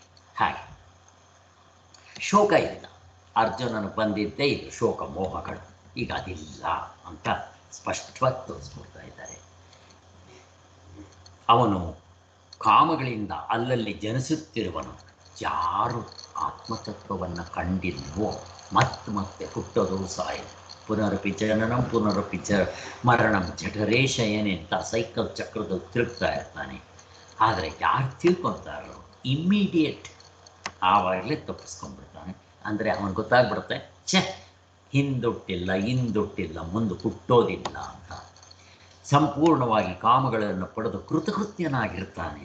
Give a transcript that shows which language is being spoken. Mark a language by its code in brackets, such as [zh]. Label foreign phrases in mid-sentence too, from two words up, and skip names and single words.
[kn] ಹಾಗೆ ಶೋಕ ಇಲ್ಲ. ಅರ್ಜುನನು ಬಂದಿದ್ದೇ ಇದು ಶೋಕ ಮೋಹಗಳು. ಈಗ ಅದಿಲ್ಲ ಅಂತ ಸ್ಪಷ್ಟವಾಗಿ ತೋರಿಸ್ಕೊಡ್ತಾ ಇದ್ದಾರೆ. ಅವನು ಕಾಮಗಳಿಂದ ಅಲ್ಲಲ್ಲಿ ಜನಿಸುತ್ತಿರುವನು. ಯಾರು ಆತ್ಮತತ್ವವನ್ನು ಕಂಡಿಲ್ವೋ ಮತ್ತೆ ಹುಟ್ಟೋದು ಸಾಯೋದು. [sa] ಪುನರಪಿ ಜನನಂ ಪುನರಪಿ ಮರಣಂ ಜಠರೇ ಶಯನೆ [kn] ಅಂತ ಸೈಕಲ್ ಚಕ್ರದಲ್ಲಿ ತಿರುಗ್ತಾ ಇರ್ತಾನೆ. ಆದರೆ ಯಾರು ತಿಳ್ಕೊತಾರೋ ಇಮ್ಮಿಡಿಯೇಟ್ ಆವಾಗಲೇ ತಪ್ಪಿಸ್ಕೊಂಡ್ಬಿಡ್ತಾನೆ. ಅಂದರೆ ಅವನು ಗೊತ್ತಾಗ್ಬಿಡುತ್ತೆ, ಹಿಂದುಟ್ಟಿಲ್ಲ, ಮುಂದೆ ಹುಟ್ಟೋದಿಲ್ಲ ಅಂತ. ಸಂಪೂರ್ಣವಾಗಿ ಕಾಮಗಳನ್ನು ಪಡೆದು ಕೃತಕೃತ್ಯನಾಗಿರ್ತಾನೆ.